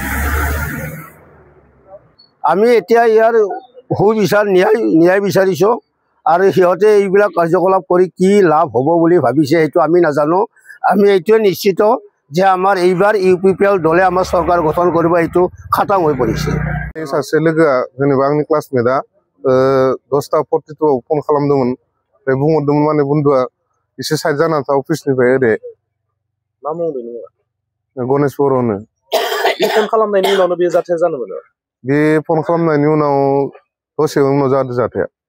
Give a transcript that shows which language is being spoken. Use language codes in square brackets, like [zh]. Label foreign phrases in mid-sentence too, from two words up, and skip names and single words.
[as] আমি এতিয়া ইয়াৰ ন্যায় বিচাৰিছোঁ আৰু সিহঁতে এইবিলাক কাৰ্যকলাপ কৰি কি লাভ হ'ব বুলি ভাবিছে সেইটো আমি নাজানো। আমি এইটোৱে নিশ্চিত যে আমাৰ এইবাৰ ইউপিপিএল দলে আমাৰ চৰকাৰ গঠন কৰিব, এইটো খাটাং হৈ পৰিছে। [brx] सासे लोगोआ जेनेबा आंनि क्लासमेटआ 10:42 फन खालामदोंमोन। ओमफ्राय बुंहरदोंमोन माने बन्दुआ एसे साइड जानानै था अफिसनिफ्राय ओरै मा मुं बेनि मुङा? गणेश बर'नो। बे फन खालामनायनि उनावनो बे जाथाया जानो मोनो? बे फन खालामनायनि उनाव दसे उनाव जादों जाथाया।